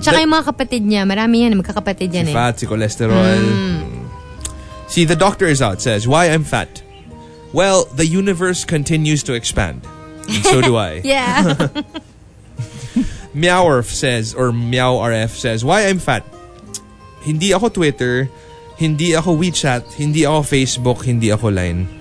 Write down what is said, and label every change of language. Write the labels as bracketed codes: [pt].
[tl] Tsaka yung mga kapatid niya, marami yan, magkakapatid yan si fat, si cholesterol. [en] See, the doctor is out, says, why I'm fat? Well, the universe continues to expand. And so do I. Yeah. Meowrf says, or MeowRF says, why I'm fat? [tl] Hindi ako Twitter, hindi ako WeChat, hindi ako Facebook, hindi ako Line.